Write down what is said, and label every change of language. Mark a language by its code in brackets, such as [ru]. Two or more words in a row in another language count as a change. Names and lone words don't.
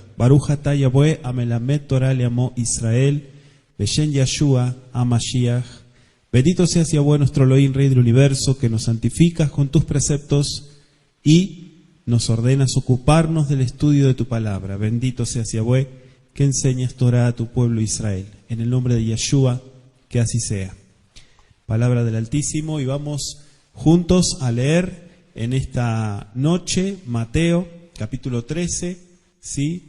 [he] ברוך אתה יהוה המלמד תורה לעמו ישראל, בשם ישוע המשיח. [es] Bendito seas Yahweh nuestro Elohim, Rey del Universo, que nos santificas con tus preceptos y nos ordenas ocuparnos del estudio de tu palabra. Bendito seas Yahweh, que enseñas Torah a tu pueblo Israel. En el nombre de Yeshua, que así sea. Palabra del Altísimo, y vamos juntos a leer en esta noche Mateo capítulo 13, ¿sí?